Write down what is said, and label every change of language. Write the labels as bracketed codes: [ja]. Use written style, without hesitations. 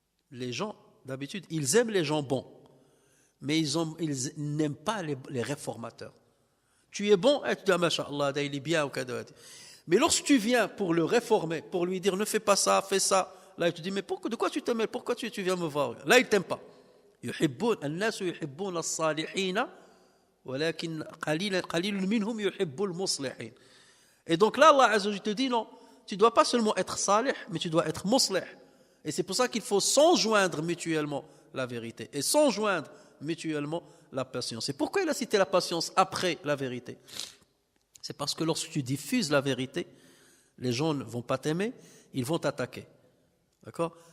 [fr] Les gens, d'habitude, ils aiment les gens bons, mais ils n'aiment pas les réformateurs. Tu es bon, et tu dis, masha'Allah, il est bien, mais lorsque tu viens pour le réformer, pour lui dire, ne fais pas ça, fais ça, là il te dit, mais de quoi tu te mêles? Pourquoi tu viens me voir? Là il ne t'aime pas. [ar] الناس يحبون الصالحين ولكن قليل منهم يحب المصلحين. [fr] Et donc là Allah Azza wa Jalla te dit non, tu ne dois pas seulement être salih, mais tu dois être muslih. Et c'est pour ça qu'il faut s'enjoindre mutuellement la vérité et s'enjoindre mutuellement la patience. Et pourquoi il a cité la patience après la vérité? C'est parce que lorsque tu diffuses la vérité, les gens ne vont pas t'aimer, ils vont t'attaquer. D'accord?